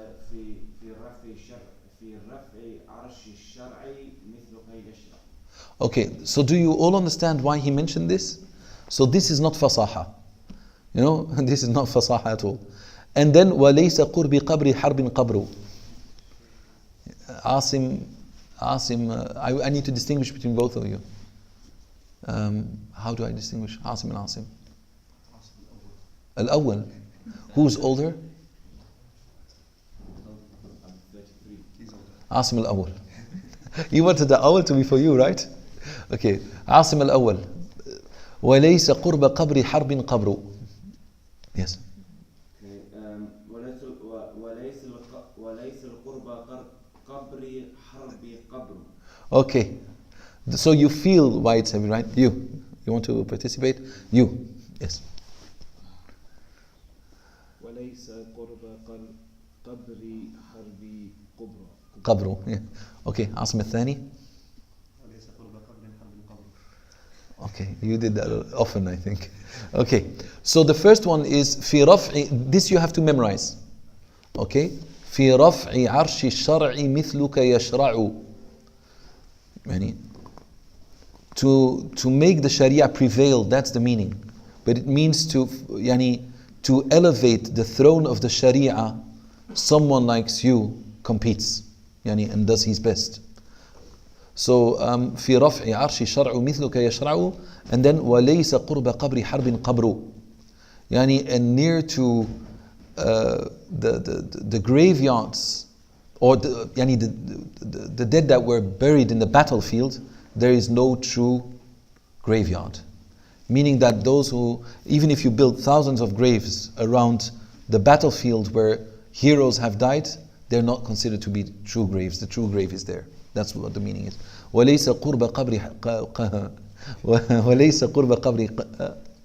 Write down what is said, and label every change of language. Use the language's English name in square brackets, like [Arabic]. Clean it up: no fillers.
[Arabic] في رفع عرش الشرع مثلك يشرع. [English] Okay, so do you all understand why he mentioned this? So this is not fasaha. You know, this is not fasaha at all. And then [Arabic] وَلَيْسَ قُرْبِ قَبْرِ حَرْبٍ قَبْرُ. [English] Asim, I need to distinguish between both of you. How do I distinguish Asim and Asim? Al-Awwal. Who's older? I'm 33. He's older. Asim al-Awwal. You wanted the Awwal to be for you, right? Okay. [Arabic] Asim al-Awwal. وَلَيْسَ قُرْبَ قَبْرِ حَرْبٍ قَبْرُ. Yes. Okay, وليس القرب قبر حرب قبر. [English] Okay. So you feel why it's heavy, right? You want to participate? You. Yes. [Arabic] وليس قرب قبر حرب قبرى. قبر. [English] Yeah. Okay. Asim al-Thani. [Arabic] وليس قرب قبر حرب قبر. [English] Okay, you did that often, I think. Okay, so the first one is [Arabic] في رفع. [English] This you have to memorize. [Arabic] Okay, في رفع عرش الشرع مثلك يشرع. يعني [English] to make the Sharia prevail. That's the meaning. But it means to elevate the throne of the Sharia. Someone like you competes, and does his best. [Arabic] So في رفع عرش الشرع مثلك يشرع, [English] and then [Arabic] وليس قرب قبر حرب قبر. [English] And near to the graveyards, or the dead that were buried in the battlefield, there is no true graveyard. Meaning that those who, even if you build thousands of graves around the battlefield where heroes have died, they're not considered to be true graves. The true grave is there. That's what the meaning is. [Arabic] وليس قرب قبر وليس قرب قبر.